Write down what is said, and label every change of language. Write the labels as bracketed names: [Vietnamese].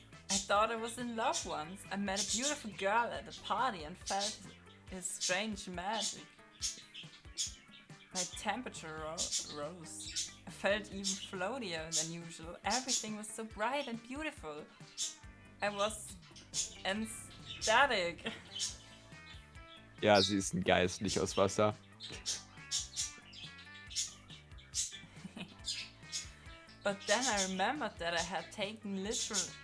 [English] I thought I was in love once. I met a beautiful girl at a party and felt his strange magic. My temperature rose. I felt even floatier than usual. Everything was so bright and beautiful. I was ecstatic. [German] Ja, sie ist ein Geist, nicht aus Wasser. [English] But then I remembered that I had taken literal